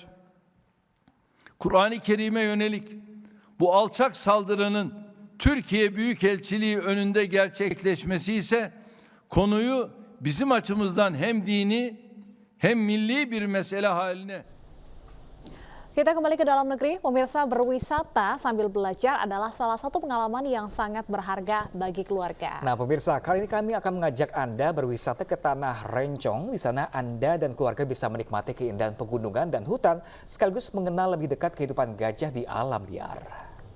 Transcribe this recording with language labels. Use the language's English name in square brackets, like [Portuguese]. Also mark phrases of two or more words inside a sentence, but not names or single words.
[Turkish] Kur'an-ı Kerim'e yönelik bu alçak saldırının Türkiye Büyükelçiliği önünde gerçekleşmesi ise konuyu bizim açımızdan hem dini hem milli bir mesele haline. [Indonesian] Kita kembali ke dalam negeri, pemirsa, berwisata sambil belajar adalah salah satu pengalaman yang sangat berharga bagi keluarga. Nah, pemirsa, kali ini kami akan mengajak Anda berwisata ke Tanah Rencong. Di sana Anda dan keluarga bisa menikmati keindahan pegunungan dan hutan, sekaligus mengenal lebih dekat kehidupan gajah di alam liar.